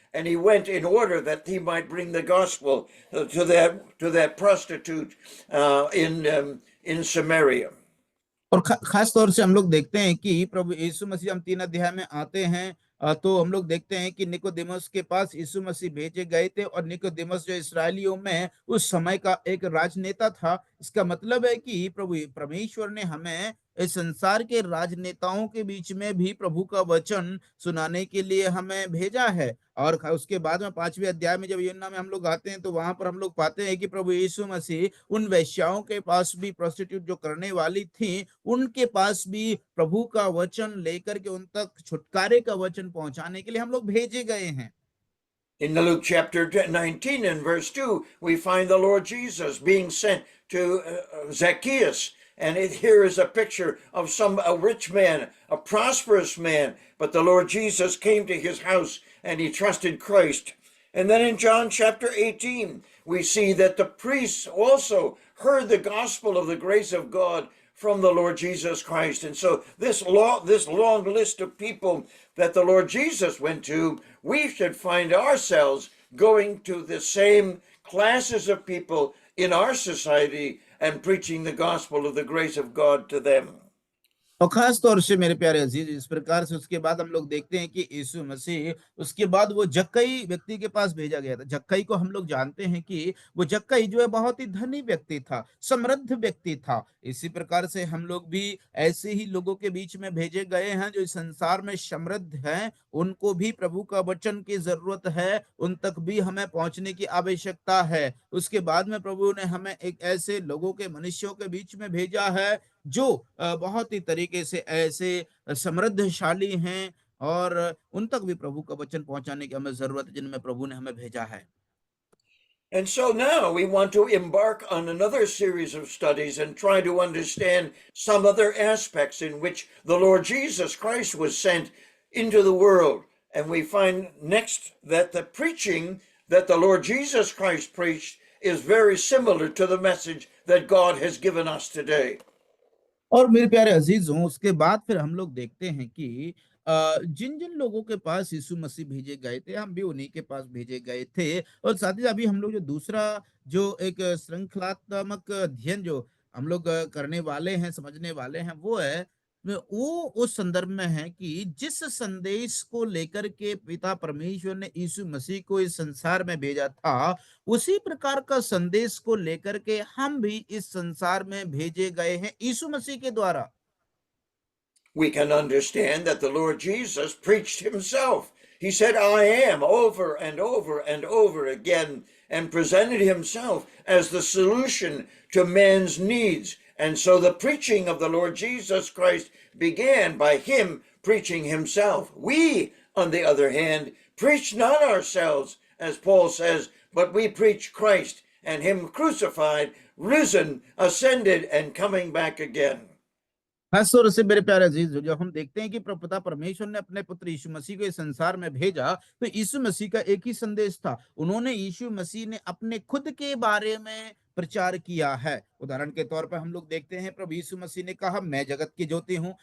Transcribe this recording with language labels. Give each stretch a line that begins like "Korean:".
English: and he went in order that he might bring the gospel to that prostitute in Samaria.
Hindi: और खास तौर से हम लोग देखते हैं कि प्रभु यीशु मसीह, हम 3 अध्याय में आते हैं, तो हम लोग देखते हैं कि निकोदेमुस के पास यीशु मसीह भेजे गए थे, और निकोदेमुस जो इसराइलियों में उस समय का एक राजनेता था। इसका मतलब है कि प्रभु परमेश्वर ने हमें इस संसार के राजनेताओं के बीच में भी प्रभु का वचन सुनाने के लिए हमें भेजा है। और उसके बाद में 5वें अध्याय में जब यूहन्ना में हम लोग आते हैं, तो वहां पर हम लोग पाते हैं कि प्रभु यीशु मसीह उन वेश्याओं के पास भी, प्रोस्टिट्यूट जो करने वाली थी, उनके पास भी प्रभु का वचन लेकर के उन तक छुटकारे का वचन पहुंचाने के लिए हम लोग भेजे गए हैं।
English: In the Luke chapter 19 and verse 2, we find the Lord Jesus being sent to Zacchaeus. And here is a picture of a rich man, a prosperous man. But the Lord Jesus came to his house and he trusted Christ. And then in John chapter 18, we see that the priests also heard the gospel of the grace of God from the Lord Jesus Christ. And so this long list of people that the Lord Jesus went to, we should find ourselves going to the same classes of people in our society and preaching the gospel of the grace of God to them.
Hindi: और खास तौर से मेरे प्यारे अजीज, इस प्रकार से उसके बाद हम लोग देखते हैं कि यीशु मसीह उसके बाद वो जक्कई व्यक्ति के पास भेजा गया था। जक्कई को हम लोग जानते हैं कि वो जक्कई जो है बहुत ही धनी व्यक्ति था, समृद्ध व्यक्ति था। इसी प्रकार से हम लोग भी ऐसे ही लोगों के बीच में भेजे गए हैं जो इस संसार में समृद्ध हैं, उनको भी प्रभु का वचन की जरूरत है, उन तक भी हमें पहुंचने की आवश्यकता है। उसके बाद में प्रभु ने हमें एक ऐसे लोगों के, मनुष्यों के बीच में भेजा है जो बहुत ही तरीके से ऐसे समृद्धशाली हैं, और उन तक भी प्रभु का वचन पहुंचाने की हमें जरूरत है, जिनमें प्रभु ने हमें भेजा है।
English: And so now we want to embark on another series of studies and try to understand some other aspects in which the Lord Jesus Christ was sent into the world. And we find next that the preaching that the Lord Jesus Christ preached is very similar to the message that God has given us today.
Hindi: और मेरे प्यारे अजीजों, उसके बाद फिर हम लोग देखते हैं कि जिन जिन लोगों के पास यीशु मसीह भेजे गए थे, हम भी उन्हीं के पास भेजे गए थे। और साथ ही अभी हम लोग जो दूसरा, जो एक श्रृंखलात्मक अध्ययन जो हम लोग करने वाले हैं, समझने वाले हैं, वो है, वो उस संदर्भ में है कि जिस संदेश को लेकर के पिता परमेश्वर ने यीशु मसीह को इस संसार में भेजा था, उसी प्रकार का संदेश को लेकर के हम भी इस संसार में भेजे गए हैं यीशु मसीह के द्वारा।
English: We can understand that the Lord Jesus preached himself. He said, I am, over and over and over again, and presented himself as the solution to man's needs. And so the preaching of the Lord Jesus Christ began by him preaching himself. We, on the other hand, preach not ourselves, as Paul says, but we preach Christ and him crucified, risen, ascended, and coming back again.
Hindi: खास तौर से मेरे प्यारे अजीज, जो हम देखते हैं कि पिता परमेश्वर ने अपने पुत्र यीशु मसीह को इस संसार में भेजा, तो यीशु मसीह का एक ही संदेश था। उन्होंने, यीशु मसीह ने अपने खुद के बारे में प्रचार किया है। उदाहरण के तौर पर हम लोग देखते हैं, प्रभु यीशु मसीह ने कहा, मैं जगत की ज्योति हूँ।